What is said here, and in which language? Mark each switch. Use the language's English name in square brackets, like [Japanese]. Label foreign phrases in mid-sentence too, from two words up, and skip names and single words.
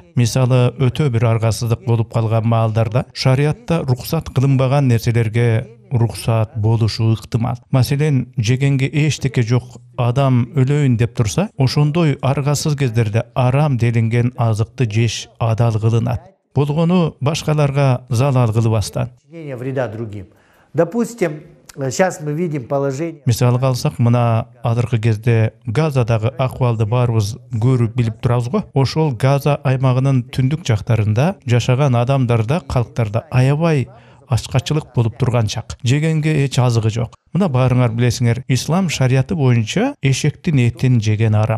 [Kyrgyz] Мисалы өтө бир аргасыздык болуп калган маалдарда шариатта руксат кылынбаган нерселерге руксат болушу ыктымал. Маселен, жегенге эчтеке жок, адам өлөйүн деп турса, ошондой аргасыз кездерде арам делинген азыкты жеш адал кылынат. Болгону башкаларга залал кылбастан. [Russian] Вреда другим. Допустим, сейчас мы видим положение. [Kyrgyz] Мисалга алсак, мына азыркы кезде Газадагы акыбалды баарыбыз көрүп билип турабыз го. Ошол Газа аймагынын түндүк жактарында жашаган адамдарда, калктарда аябай ачкачылык болуп турган чак. Жегенге эч азыгы жок. Мына баарыңар билесиңер, ислам шариаты боюнча эшектин этин жеген арам.